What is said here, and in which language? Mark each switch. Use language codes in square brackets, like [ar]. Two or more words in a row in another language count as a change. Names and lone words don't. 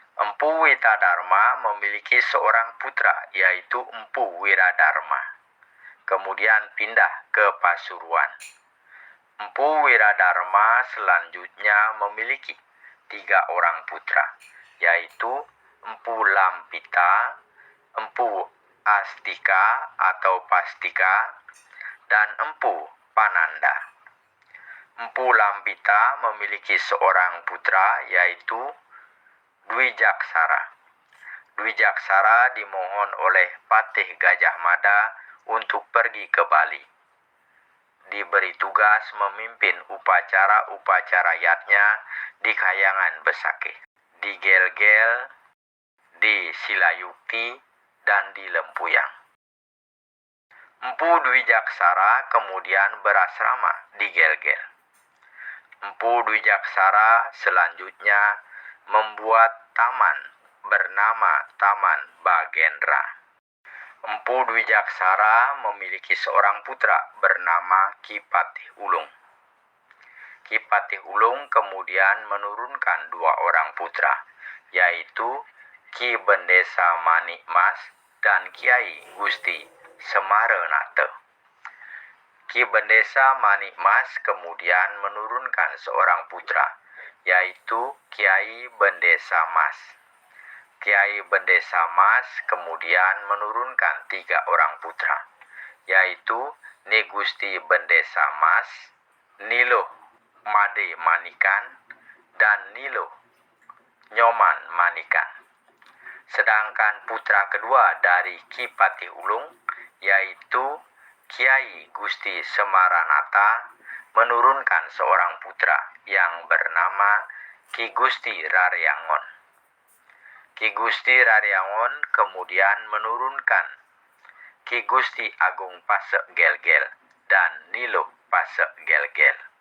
[id] Empu Witadarma memiliki seorang putra, yaitu Empu Wiradarma. Kemudian pindah ke Pasuruan. Empu Wiradarma selanjutnya memiliki 3 orang putra, yaitu Empu Lampita, Empu Astika atau Pastika, dan Empu Pananda. Empu Lampita memiliki seorang putra, yaitu Dwi Jaksara. Dwi Jaksara dimohon oleh Patih Gajah Mada untuk pergi ke Bali. Diberi tugas memimpin upacara-upacara yatnya di Kayangan Besakih, di Gel-Gel, di Silayukti, dan di Lempuyang. Empu Dwi Jaksara kemudian berasrama di Gel-Gel. Empu Dwi Jaksara selanjutnya membuat taman bernama Taman Bagendra. Empu Dwi Jaksara memiliki seorang putra bernama Ki Patih Ulung. Ki Patih Ulung kemudian menurunkan 2 orang putra, yaitu Ki Bendesa Manikmas dan Kiai Gusti Semarenate. Ki Bendesa Manikmas kemudian menurunkan seorang putra, yaitu Kiai Bendesa Mas. Kiai Bendesa Mas kemudian menurunkan 3 orang putra, yaitu Ni Gusti Bendesa Mas, Nilo Made Manikan, dan Nilo Nyoman Manikan. Sedangkan putra kedua dari Ki Patih Ulung, yaitu Kiai Gusti Semaranata, menurunkan seorang putra yang bernama Ki Gusti Raryangon. Ki Gusti Raryangon kemudian menurunkan Ki Gusti Agung Pasek Gel-Gel dan Nilo Pasek Gel-Gel.